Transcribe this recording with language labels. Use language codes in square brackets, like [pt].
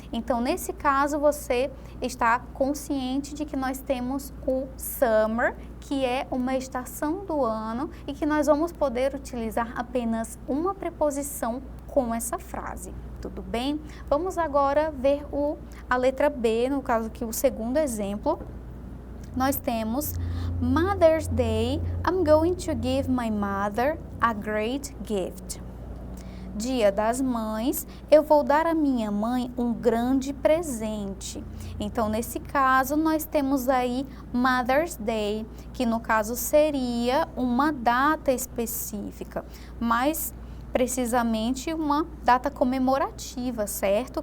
[pt] Então, nesse caso, você está consciente de que nós temos o summer, que é uma estação do ano e que nós vamos poder utilizar apenas uma preposição com essa frase. Tudo bem? Vamos agora ver a letra B, no caso aqui o segundo exemplo. Nós temos [en] Mother's Day, I'm going to give my mother a great gift. [pt] Dia das Mães, eu vou dar à minha mãe um grande presente. Então, nesse caso, nós temos aí Mother's Day, que no caso seria uma data específica, mas precisamente uma data comemorativa, certo?